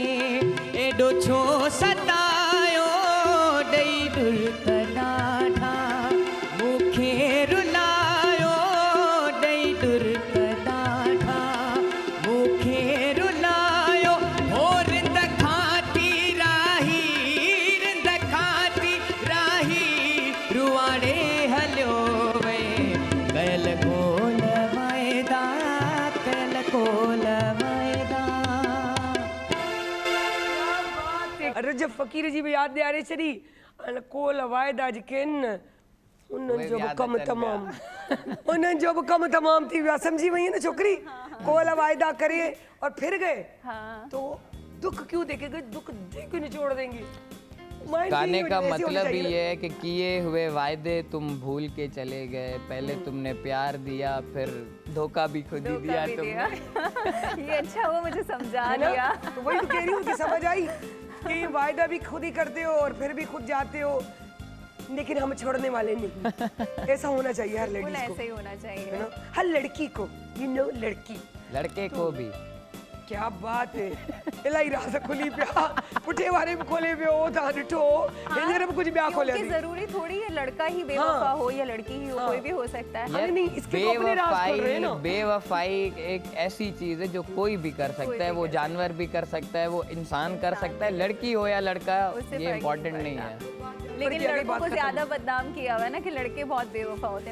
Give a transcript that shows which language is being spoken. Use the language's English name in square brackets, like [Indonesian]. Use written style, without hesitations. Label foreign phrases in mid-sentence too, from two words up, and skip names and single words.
[Sindhi] एॾो छो सतायो, ॾेई दुर ॾाढा मूंखे रुलायो, ॾेई दुर ॾाढा मूंखे रुलायो, हो रिंद खाती राही, रिंद खाती राही रुआड़े हलियो वे, कयल कोल वाइदा कयल कोल वाइदा। रजब फ़क़ीर जी भी यादि ॾियारे छॾी। कोल वाइदा जेके आहिनि उन्हनि जो बि कमु तमामु उन्हनि जो बि कमु तमामु थी वियो आहे, सम्झी वई न छोकिरी। [Hindi] कोल वायदा करे और फिर गए तो दुख क्यों देखेंगे, दुख दे क्यों निचोड़ देंगे। गाने का मतलब ही ये है कि किए हुए वायदे तुम भूल के चले गए, पहले तुमने प्यार दिया फिर धोखा भी खुद ही दिया तुमने। ये अच्छा हुआ मुझे समझा दिया। तो वही तो कह रही हूँ कि समझ आई कि वायदा भी खुद ही करते हो और फिर भी खुद जाते हो, लेकिन हम छोड़ने वाले नहीं। ऐसा होना चाहिए हर लेडीज को, ऐसे ही होना चाहिए है ना, हर लड़की को, लड़की लड़के को भी। क्या बात है, [Sindhi] इलाही राज खुली पिया पुठे वारे भी खोले पियो था ॾिठो हिनजर भी कुछ ॿिया खोलिया [Hindi] क्योंकि जरूरी थोड़ी है लड़का ही बेवफा हो या लड़की ही हो, कोई भी हो सकता है। नहीं, इसके तो अपने राज खोल रहे हैं ना। बेवफाई एक ऐसी चीज है जो कोई भी कर सकता है, वो जानवर भी कर सकता है, वो इंसान कर सकता है, लड़की हो या लड़का, ये इम्पोर्टेंट नहीं है। लेकिन लड़कों को ज्यादा बदनाम किया हुआ है ना कि लड़के बहुत बेवफा होते हैं।